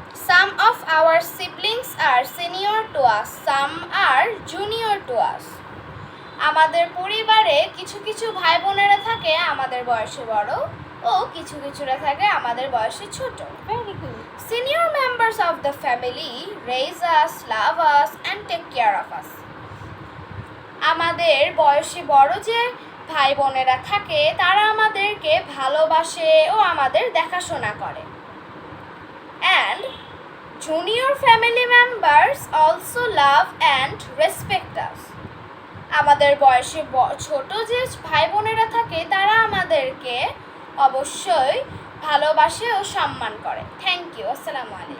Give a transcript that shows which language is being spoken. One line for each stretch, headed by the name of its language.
English: Some of our siblings are senior to us, some are junior to us.
Bangla: আমাদের পরিবারে কিছু কিছু ভাই বোনেরা থাকে আমাদের বয়সে বড় ও কিছুরা থাকে আমাদের বয়সে ছোট।
English: Very good. Senior members of the family raise us, love us and take care of us.
Bangla: আমাদের বয়সে বড় যে ভাই বোনেরা থাকে তারা আমাদেরকে ভালোবাসে ও আমাদের দেখাশোনা করে।
English: And junior family members also love and respect us.
Bangla: আমাদের বয়সে ছোট যে ভাই বোনেরা থাকে তারা আমাদেরকে অবশ্যই ভালোবাসে ও সম্মান করে।
English: Thank you.
Bangla: আসসালামু আলাইকুম।